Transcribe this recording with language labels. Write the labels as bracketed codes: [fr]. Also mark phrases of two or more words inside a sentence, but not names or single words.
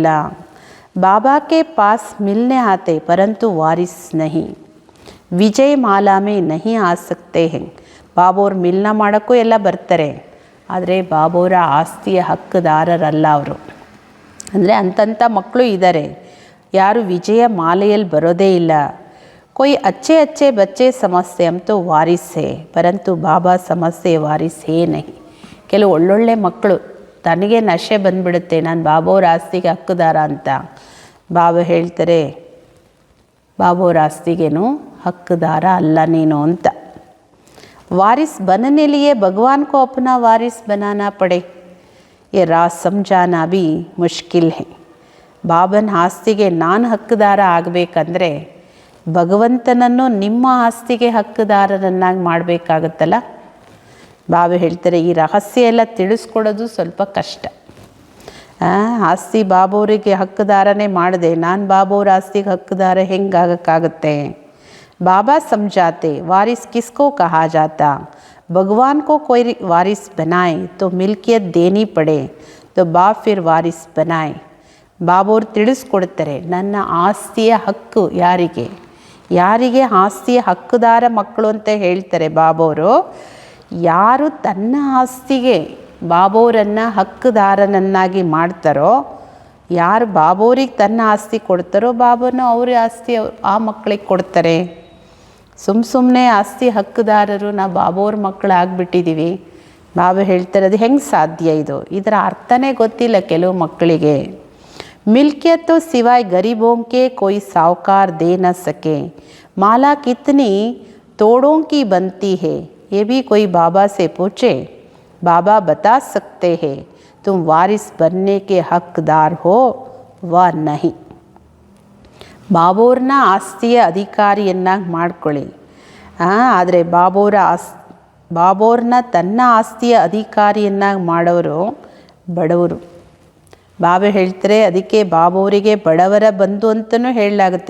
[hi] बाबा के पास मिलने आते परंतु वारिस नहीं, विजय माला में नहीं आ सकते हैं. [kn] ಬಾಬಾವ್ರ ಮಿಲ್ನ ಮಾಡೋಕ್ಕೂ ಎಲ್ಲ ಬರ್ತಾರೆ, ಆದರೆ ಬಾಬಾವ್ರ ಆಸ್ತಿಯ ಹಕ್ಕುದಾರರಲ್ಲ ಅವರು. ಅಂದರೆ ಅಂಥ ಮಕ್ಕಳು ಇದ್ದಾರೆ, ಯಾರು ವಿಜಯ ಮಾಲೆಯಲ್ಲಿ ಬರೋದೇ ಇಲ್ಲ. [hi] कोई अच्छे अच्छे बच्चे समझते हम तो वारिस है, परंतु बाबा समझते वारिस है नहीं. [kn] ಕೆಲವು ಒಳ್ಳೊಳ್ಳೆ ಮಕ್ಕಳು ತನಗೆ ನಶೆ ಬಂದುಬಿಡುತ್ತೆ, ನಾನು ಬಾಬಾವ್ರ ಆಸ್ತಿಗೆ ಹಕ್ಕುದಾರ ಅಂತ. ಬಾಬಾ ಹೇಳ್ತಾರೆ, ಬಾಬಾವ್ರ ಆಸ್ತಿಗೇನು ಹಕ್ಕುದಾರ ಅಲ್ಲ ನೀನು ಅಂತ. [hi] वारिस बनने लिए भगवान को अपना वारिस बनाना पड़े, ये राज समझाना भी मुश्किल है. [kn] ಬಾಬನ ಆಸ್ತಿಗೆ ನಾನು ಹಕ್ಕುದಾರ ಆಗಬೇಕಂದ್ರೆ ಭಗವಂತನನ್ನು ನಿಮ್ಮ ಆಸ್ತಿಗೆ ಹಕ್ಕುದಾರರನ್ನಾಗಿ ಮಾಡಬೇಕಾಗತ್ತಲ್ಲ. ಬಾಬಾ ಹೇಳ್ತಾರೆ, ಈ ರಹಸ್ಯ ಎಲ್ಲ ತಿಳಿಸ್ಕೊಡೋದು ಸ್ವಲ್ಪ ಕಷ್ಟ. ಆಸ್ತಿ ಬಾಬಾವರಿಗೆ ಹಕ್ಕುದಾರನೇ ಮಾಡಿದೆ, ನಾನು ಬಾಬಾವ್ರ ಆಸ್ತಿಗೆ ಹಕ್ಕುದಾರ ಹೆಂಗಾಗಕ್ಕಾಗತ್ತೆ. [hi] बाबा समझाते वारिस किसको कहा जाता, भगवान को कोई वारिस बनाए तो मिल्कियत देनी पड़े तो बाप फिर वारिस बनाए. [kn] ಬಾಬಾವ್ರು ತಿಳಿಸ್ಕೊಡ್ತಾರೆ, ನನ್ನ ಆಸ್ತಿಯ ಹಕ್ಕು ಯಾರಿಗೆ, ಯಾರಿಗೆ ಆಸ್ತಿಯ ಹಕ್ಕುದಾರ ಮಕ್ಕಳು ಅಂತ ಹೇಳ್ತಾರೆ ಬಾಬಾವರು. ಯಾರು ತನ್ನ ಆಸ್ತಿಗೆ ಬಾಬಾವರನ್ನು ಹಕ್ಕುದಾರನನ್ನಾಗಿ ಮಾಡ್ತಾರೋ, ಯಾರು ಬಾಬಾವ್ರಿಗೆ ತನ್ನ ಆಸ್ತಿ ಕೊಡ್ತಾರೋ ಬಾಬಾನು ಅವ್ರ ಆಸ್ತಿ ಆ ಮಕ್ಕಳಿಗೆ ಕೊಡ್ತಾರೆ. ಸುಮ್ಮನೆ ಆಸ್ತಿ ಹಕ್ಕುದಾರರು ನಾವು ಬಾಬಾವ್ರ ಮಕ್ಕಳು ಆಗಿಬಿಟ್ಟಿದ್ದೀವಿ. ಬಾಬಾ ಹೇಳ್ತಾರೆ, ಅದು ಹೆಂಗೆ ಸಾಧ್ಯ ಇದು, ಇದರ ಅರ್ಥನೇ ಗೊತ್ತಿಲ್ಲ ಕೆಲವು ಮಕ್ಕಳಿಗೆ. [hi] मिल्कियत तो सिवाय गरीबों के कोई साहूकार दे न सके, माला कितनी तोड़ों की बनती है, ये भी कोई बाबा से पूछे, बाबा बता सकते हैं तुम वारिस बनने के हकदार हो व नहीं. [kn] ಬಾಬಾವ್ರನ್ನ ಆಸ್ತಿಯ ಅಧಿಕಾರಿಯನ್ನಾಗಿ ಮಾಡ್ಕೊಳ್ಳಿ, ಆದರೆ ಬಾಬಾವ್ರನ್ನ ತನ್ನ ಆಸ್ತಿಯ ಅಧಿಕಾರಿಯನ್ನಾಗಿ ಮಾಡೋರು ಬಡವರು. ಬಾಬಾ ಹೇಳ್ತಾರೆ, ಅದಕ್ಕೆ ಬಾಬಾವರಿಗೆ ಬಡವರ ಬಂಧು ಅಂತಲೂ ಹೇಳಲಾಗುತ್ತೆ.